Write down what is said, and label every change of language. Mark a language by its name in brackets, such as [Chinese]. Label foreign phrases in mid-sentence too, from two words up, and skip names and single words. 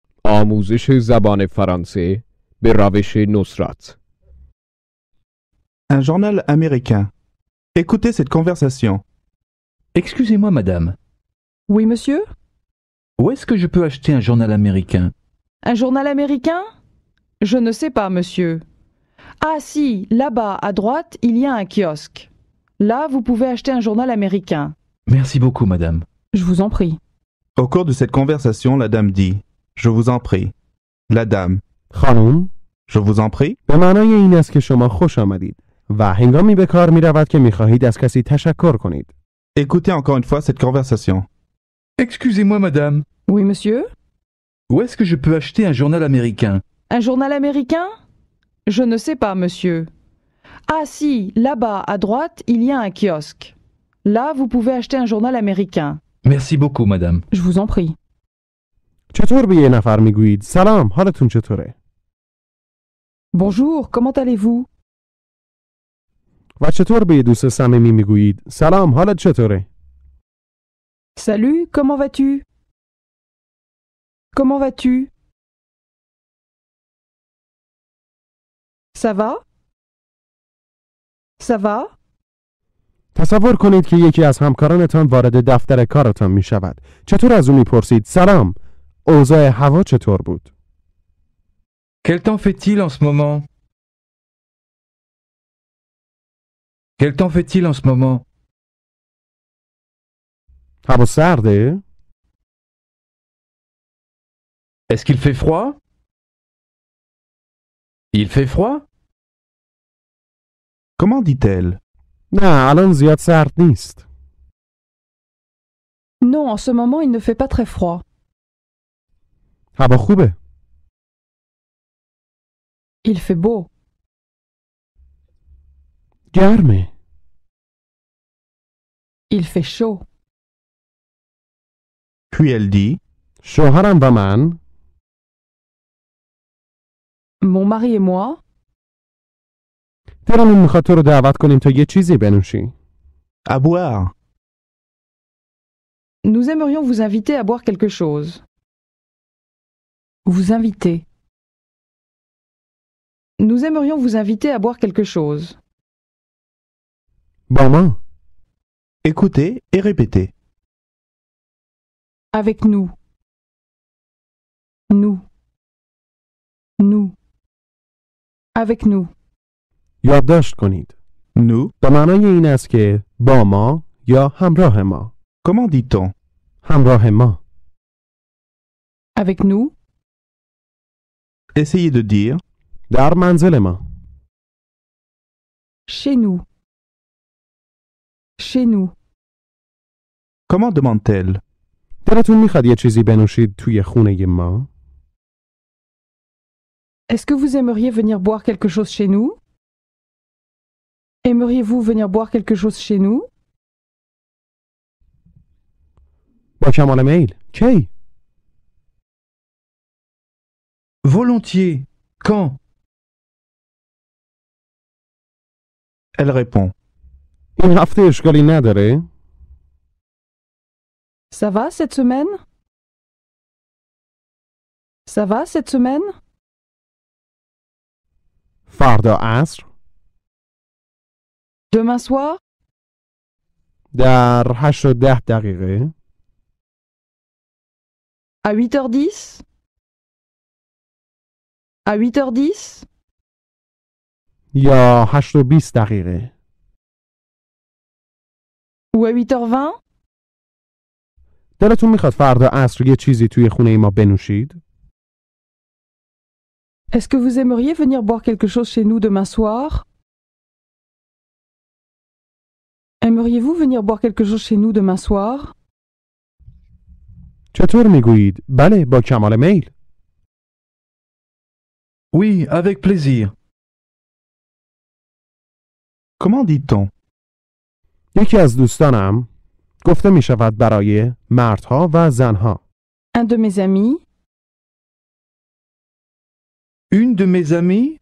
[Persian] آموزش زبان فرانسه به روش نصرت. [French] Un journal américain. Écoutez cette conversation. Excusez-moi, madame. Oui, monsieur? Où est-ce que je peux acheter un journal américain? Un journal américain? Je ne sais pas, monsieur. Ah si, là-bas, à droite, il y a un kiosque. Là, vous pouvez acheter un journal américain. Merci beaucoup, madame. Je vous en prie. Au cours de cette conversation, la dame dit « Je vous en prie ». La dame [Persian] خانم [French] « Je vous en prie ». [Persian] به معنای این است که شما خوش آمدید و هنگامی به کار می رود که می خواهید از کسی تشکر کنید. [French] Écoutez encore une fois cette conversation. Excusez-moi, madame. Oui, monsieur? Où est-ce que je peux acheter un journal américain? Un journal américain? Je ne sais pas, monsieur. Ah si, là-bas, à droite, il y a un kiosque. Là, vous pouvez acheter un journal américain. Merci beaucoup, madame. Je vous en prie. [Persian] چطور به یه نفر می گویید سلام حالتون چطوره؟ [French] Bonjour, comment allez-vous? [Persian] و چطور به یه دوست صمیمی می گویید سلام حالت چطوره؟ [French] Salut, comment vas-tu? Comment vas-tu? Ça va? Ça va? [Persian] تصور کنید که یکی از همکارانتان وارد دفتر کارتان می شود. چطور از او می پرسید سلام اوضاع هوا چطور بود؟ [French] Quel temps fait-il en ce moment? Quel temps fait-il en ce moment? [Persian] هوا سرده؟ [French] Est-ce qu'il fait froid? Il fait froid? Comment dit-elle? [Persian] نه الان زیاد سرد نیست. [French] Non, en ce moment, il ne fait pas très froid. [Persian] هوا خوبه. [French] Il fait beau. [Persian] گرمه. [French] Il fait chaud. Puis elle dit [Persian] شوهرم و من [French] Mon mari et moi, [Persian] دلمون میخواد تو رو دعوت کنیم تا یه چیزی بنوشی. [French] à boire. nous aimerions vous inviter à boire quelque chose. Vous inviter. Nous aimerions vous inviter à boire quelque chose. [Persian] با ما. [French] Écoutez et répétez. Avec nous. Nous. Nous. Avec nous. [Persian] یادداشت کنید. [French] Nous. [Persian] به معنای این است که با ما یا همراه ما. [French] Comment dit-on? [Persian] همراه ما. [French] Avec nous. Essayez de dire [Persian] در منزل ما. [French] Chez nous. Chez nous. comment demande-t-elle? [Persian] دلتون میخواد یه چیزی بنوشید توی خونه ما؟ [French] Est-ce que vous aimeriez venir boire quelque chose chez nous? Aimeriez-vous venir boire quelque chose chez nous? [Persian] با کمال میل. کی؟ [French] Volontiers. Quand? Elle répond [Persian] این هفته اشکالی نداره؟ [French] Ça va cette semaine? Ça va cette semaine? [Persian] فردا عصر [French] Demain soir? [Persian] در 8 و 10 دقیقه [French] À 8h10? À 8h10? [Persian] یا 8 و 20 دقیقه [French] Ou à 8h20? [Persian] دلتون میخواد فردا عصر یه چیزی توی خونه ما بنوشید؟ [French] Est-ce que vous aimeriez venir boire quelque chose chez nous demain soir? Aimeriez-vous venir boire quelque chose chez nous demain soir? [Persian] چطور میگویید؟ بله با کمال میل. [French] Oui, avec plaisir. comment dit-on? [Persian] یکی از دوستانم گفته می شود برای مردها و زنها. [French] Un de mes amis? Une de mes amies?